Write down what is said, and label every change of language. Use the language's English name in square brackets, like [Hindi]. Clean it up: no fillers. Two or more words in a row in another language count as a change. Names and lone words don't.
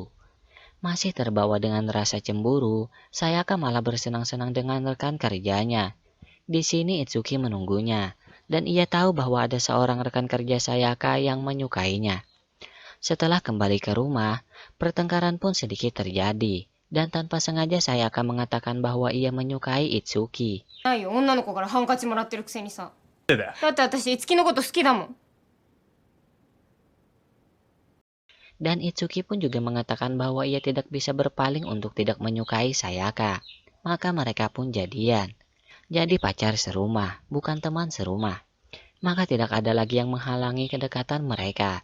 [Indonesian] Masih terbawa dengan rasa cemburu, Sayaka malah bersenang-senang dengan rekan kerjanya. Di sini Itsuki menunggunya, dan ia tahu bahwa ada seorang rekan kerja Sayaka yang menyukainya. Setelah kembali ke rumah, pertengkaran pun sedikit terjadi, dan tanpa sengaja Sayaka mengatakan bahwa ia menyukai Itsuki. [Japanese] ないよ、女の子からハンカチもらってるくせにさ。なんでだよ。だって私、いつきのこと好きだもん。 [Indonesian] Dan Itsuki pun juga mengatakan bahwa ia tidak bisa berpaling untuk tidak menyukai Sayaka. Maka mereka pun jadian. Jadi pacar serumah, bukan teman serumah. Maka tidak ada lagi yang menghalangi kedekatan mereka.